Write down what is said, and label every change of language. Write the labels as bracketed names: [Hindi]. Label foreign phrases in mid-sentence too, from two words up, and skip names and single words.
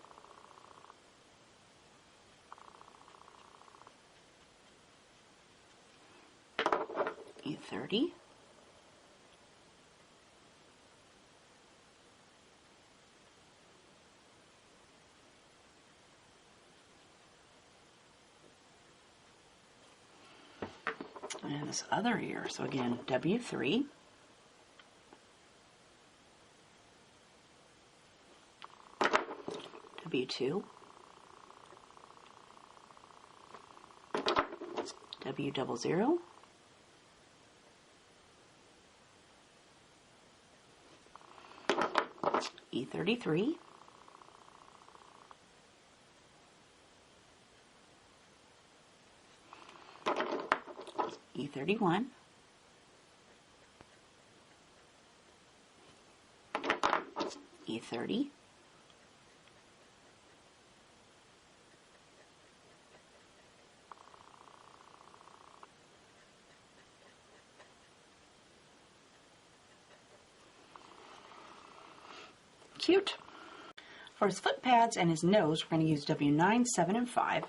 [English] E30. And this other ear, so again, W3. W2. W00. E33. E31. E30. Cute. For his foot pads and his nose, we're going to use W9, 7, and 5.